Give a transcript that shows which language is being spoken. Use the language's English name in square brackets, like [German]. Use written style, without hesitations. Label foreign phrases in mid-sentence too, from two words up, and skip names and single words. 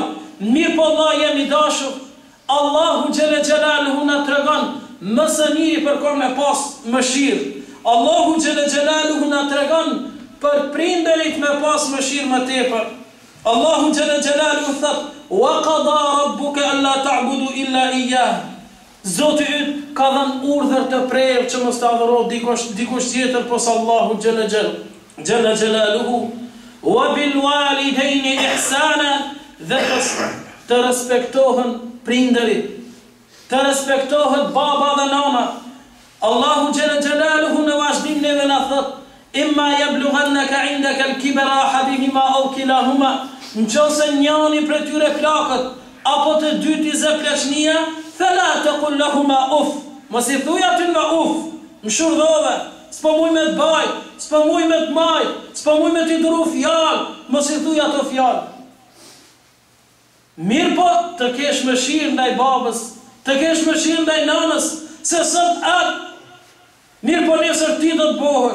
[Albanian] Mirë po Allah jemi dashur, Allahu [Arabic] جل جلاله [Albanian] na tregon më së miri për kur me pas mëshirë. Allahu [Arabic] جل جلاله [Albanian] na tregon për prindërit me pas mëshirë më tepër. Allahu [Arabic] جل جلاله [Albanian] thot: [Arabic] "وقضى ربك ألا تعبدوا إلا إياه." [Albanian] Zoti yt ka dhënë urdhër të prerë që mos ta adhuroj dikush tjetër posa Allahu [Arabic] جل جلاله. "وبالوالدين إحسانا", [Albanian] dhe të respektohen prindërit, të respektohet baba dhe nana. Allahu [Arabic] جل جلاله [Albanian] në vazhdim neve na thot: [Arabic] "إما يبلغن عندك الكبر أحدهما أو كلاهما", [Albanian] nëse njëri prej tyre plakët apo të dyti zë plashnia, [Arabic] فلا تقل لهما أف, [Albanian] mos i thuaj aty nga uf, më shurdhove, s'po muj me të baj, s'po muj me të maj, s'po muj me t'i duru fjalë, mos i thuaj ato fjalë. Mirë po të kesh mëshirë ndaj babës, të kesh mëshirë ndaj nanës, se sot atë, mirë po nesër ti do të bohësh.